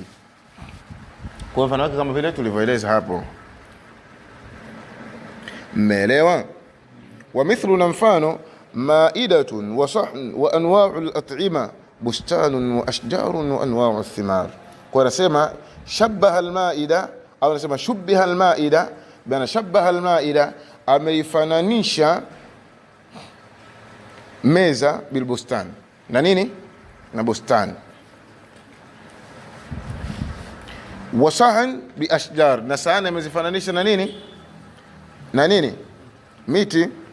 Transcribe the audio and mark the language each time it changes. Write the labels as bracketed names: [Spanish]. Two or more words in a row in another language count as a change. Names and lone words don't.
[Swahili] Kwa mfano wake kama vile tulivyoeleza hapo. Mmeelewa? [Arabic] ومثل, [Swahili] na mfano [Arabic] مائدة وصحن وأنواع الأطعمة بستان وأشجار وأنواع الثمار. [Swahili] Kwa nasema [Arabic] شبه المائدة, [Swahili] au nasema [Arabic] شبه المائدة, [Swahili] bana [Arabic] شبه المائدة, [Swahili] ameifananisha meza [Arabic] بالبستان, [Swahili] na nini? Na bustani. [Arabic] وصحن بأشجار, [Swahili] na sahani amezifananisha na nini? Na nini? Miti.